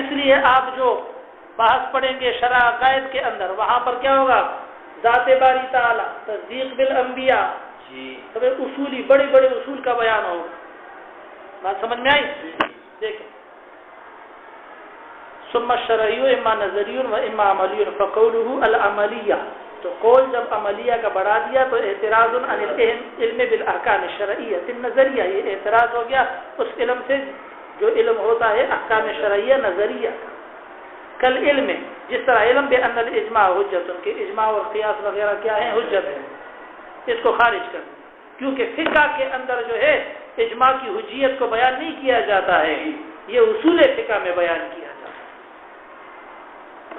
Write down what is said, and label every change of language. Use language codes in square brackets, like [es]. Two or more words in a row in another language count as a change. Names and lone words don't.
[ur] اس لیے آپ جو بحث پڑھیں گے شرع عقائد کے اندر، وہاں پر کیا ہوگا؟ ذات باری تعالی، تصدیق بالانبیاء، اصولی بڑے بڑے اصول کا بیان ہوگا۔ بات سمجھ میں آئی؟ دیکھیں، [ar] ثم الشرعی اما نظری و اما عملی فقوله العملیہ، [ur] تو قول جب عملیہ کا بڑھا دیا تو اعتراض [ar] عن العلم بالاحکام الشرعیہ النظریہ، [ur] یہ اعتراض ہو گیا اس علم سے جو علم ہوتا ہے احکام شرعیہ نظریہ کا۔ کل علم، جس طرح [ar] علم بان الاجماع حجت، [ur] ان کے اجماع اور قیاس وغیرہ کیا ہیں؟ حجت ہے، اس کو خارج کر دیا، کیونکہ فقہ کے اندر جو ہے اجماع کی حجیت کو بیان نہیں کیا جاتا ہے، یہ اصول فقہ میں بیان کیا جاتا ہے۔